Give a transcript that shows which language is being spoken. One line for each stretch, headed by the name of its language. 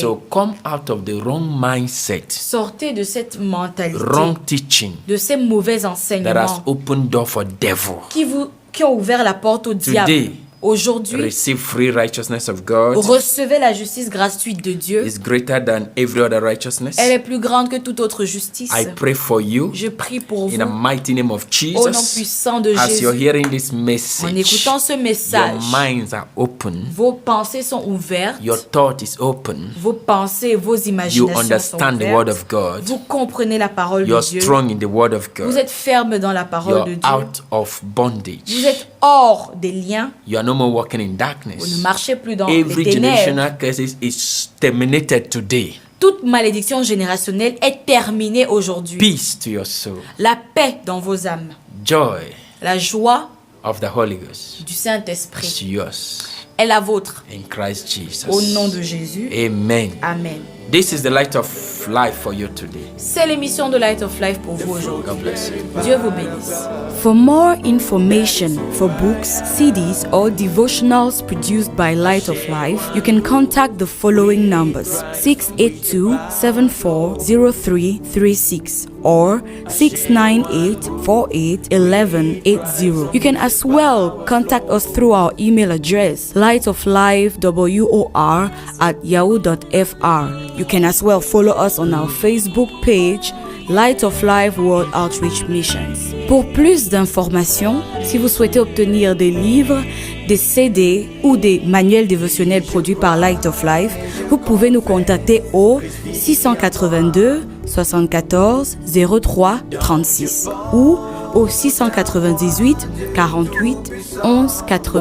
English: So come out of the wrong mindset,
French: Sortez de cette mentalité,
English: wrong teaching
French: de ces mauvais
English: that has
French: enseignements
English: opened door for devil.
French: qui ont ouvert la porte au diable.
English: Today,
French: Aujourd'hui,
English: receive free righteousness of God.
French: recevez la justice gratuite de Dieu.
English: Is greater than every other righteousness.
French: Elle est plus grande que toute autre justice.
English: I pray for you
French: Je prie pour
English: in the
French: vous
English: mighty name of
French: au nom
English: Jesus.
French: puissant de
English: As you're
French: Jésus.
English: hearing this
French: En
English: message,
French: écoutant ce
English: your
French: message,
English: minds are open,
French: vos pensées sont ouvertes,
English: your thought is open,
French: vos pensées, vos
English: you
French: imaginations sont
English: understand the word
French: ouvertes.
English: of God,
French: Vous comprenez la parole
English: you're
French: de Dieu.
English: strong in the word of
French: Vous
English: God,
French: êtes ferme dans la parole
English: you're
French: de Dieu.
English: out of bondage,
French: Vous êtes hors des liens.
English: you are no more walking in
French: Vous ne
English: darkness.
French: marchez plus dans les
English: Every
French: ténèbres.
English: generational curse is terminated today.
French: Toute malédiction générationnelle est terminée aujourd'hui.
English: Peace to your soul,
French: La paix dans vos âmes,
English: joy
French: la joie
English: of the Holy Ghost
French: du
English: is
French: Saint-Esprit
English: yours
French: est la vôtre.
English: in Christ Jesus.
French: Au nom de Jésus.
English: Amen.
French: Amen.
English: This is the light of life for you today.
French: C'est l'émission de Light of Life pour vous aujourd'hui.
English: God bless you.
French: Dieu vous bénisse.
English: For more information, for books, CDs, or devotionals produced by Light of Life, you can contact the following numbers: 682-740336 or 698-48-1180. You can as well contact us through our email address, lightoflifewor@yahoo.fr. You can as well follow us on our Facebook page, Light of Life World Outreach Missions.
French: Pour plus d'informations, si vous souhaitez obtenir des livres, des CD ou des manuels dévotionnels produits par Light of Life, vous pouvez nous contacter au 682 74 03 36 ou au 698 48 11 80.